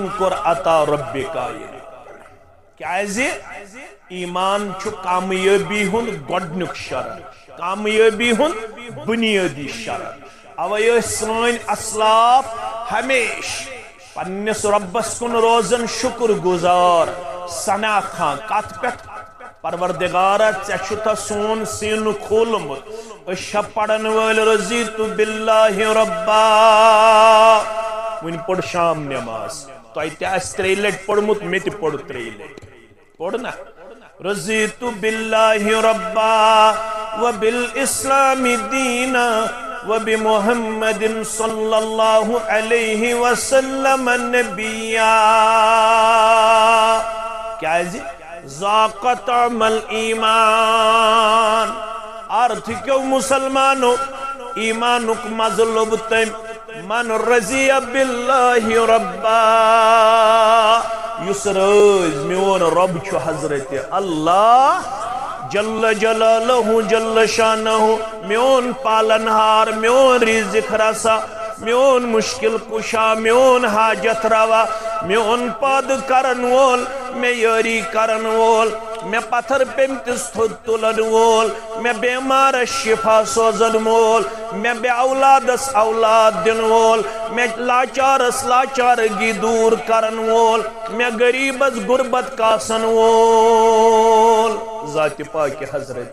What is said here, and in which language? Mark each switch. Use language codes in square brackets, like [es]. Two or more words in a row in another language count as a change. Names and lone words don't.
[ks] کوٚر عطا رۄبِ کائنات کیازِ ایمان چھُ کامیٲبی ہُنٛد گۄڈنیُک شرط کامیٲبی ہُنٛد بنیٲدی شرط اوے ٲسۍ سٲنۍ اسلاف ہمیش پننس رۄبس کُن روزن شکر گزار ثنا خان کتھ پٮ۪ٹھ پروردگارا ژےٚ چھُتھا سون سینہٕ کھوٗلمُت أسۍ چھا پرن وٲلۍ [ar] رضیتُ باللہ ربا [ks] وٕنہِ پوٚر شام نٮ۪ماز تۄہہِ تہِ آسہِ 3 لٹہِ پوٚرمُت مےٚ تہِ پوٚر 3 لٹہِ پوٚر نا [ar] رضیتُ باللہ ربا وبالاسلام دینا وبمحمد صلی اللہ علیہ وسلم نبیا کیازِ ذاق طعم الایمان [ks] ارتھ کیو مسلمانو ایمانک مزٕ لوٚب تٔمۍ [ar] من رضی باللہ ربا [ks] یُس رٲزۍ میون رۄب چھُ حضرت اللہ جل جلالہ جل شانہ میون پالنہار میون رزق رسا میون مشکل کشا میون حاجت روا میون پاد کرن وول میں یاری کرن وول میں پتھر پیمتس تھود تلن وول میں بیمارس شفا سوزن وول میں بے اولادس اولاد دن وول میں لاچارس لاچارگی دور کرن وول میں غریبس غربت کاسن وول ذات پاک حضرت